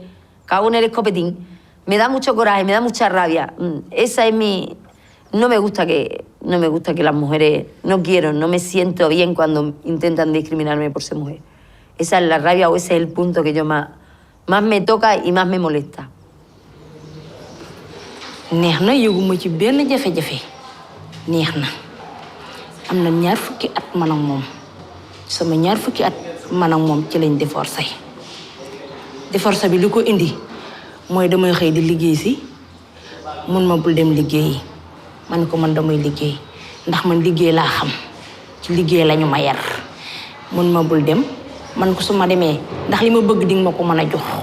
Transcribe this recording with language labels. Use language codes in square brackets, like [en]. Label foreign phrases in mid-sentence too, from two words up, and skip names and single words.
[es] Cago en el escopetín. Me da mucho coraje, me da mucha rabia. Esa es mi... No me gusta que las mujeres... No quiero, no me siento bien cuando intentan discriminarme por ser mujer. Esa es la rabia o ese es el punto que yo más me toca y más me molesta. [wo] neex na yëguma ci benn jafe-jafe neex na am na ñaar fukki at man ak moom sama ñaar fukki at man ak moom ci lañ divorce bi li ko indi mooy damay xëy di liggéey si mun ma bul dem liggéeyi man ko man damay liggéey ndax man liggéey laa xam ci liggéey lañu ma yar mun ma bul dem man ko su ma demee ndax li ma bëgg di nga ma ko mën a jox